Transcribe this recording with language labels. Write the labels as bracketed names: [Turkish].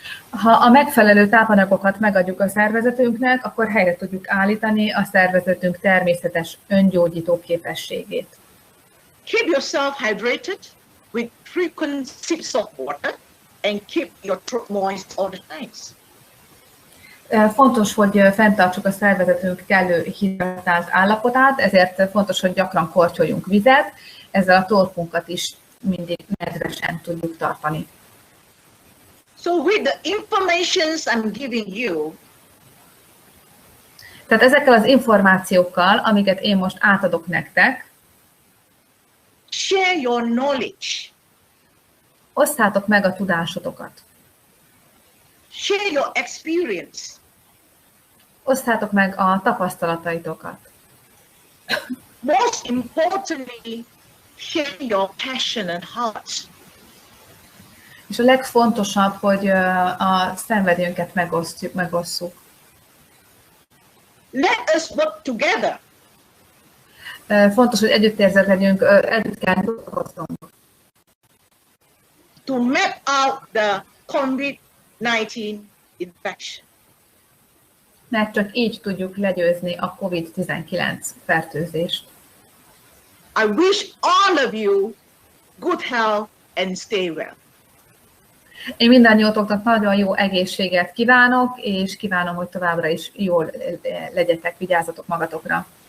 [Hungarian] Ha a megfelelő tápanyagokat megadjuk a szervezetünknek, akkor helyre tudjuk állítani a szervezetünk természetes öngyógyító képességét. [English] Keep yourself hydrated with frequent sips of water and keep your throat moist all the time. [Hungarian] Fontos, hogy fenntartsuk a szervezetünk kellő hidratált állapotát, ezért fontos, hogy gyakran kortyoljunk vizet, ezzel a torkunkat is mindig nedvesen tudjuk tartani. [English] So with the informations I'm giving you, [Hungarian] tehát ezekkel az információkkal, amiket én most átadok nektek, [English] share your knowledge. [Hungarian] Osszátok meg a tudásotokat. [English] Share your experience. [Hungarian] Osszátok meg a tapasztalataitokat. [English] Most importantly, share your passion and heart. [Hungarian] És a legfontosabb, hogy a szenvedélyünket megosszuk. [English] Let us work together. [Hungarian] Fontos, hogy együttérzet legyünk, együtt kell dolgoznunk. [English] to map out the COVID-19 infection. [Hungarian] Mert csak így tudjuk legyőzni a COVID-19 fertőzést. [English] I wish all of you good health and stay well. [Hungarian] Én mindannyiótoknak nagyon jó egészséget kívánok, és kívánom, hogy továbbra is jól legyetek, vigyázzatok magatokra.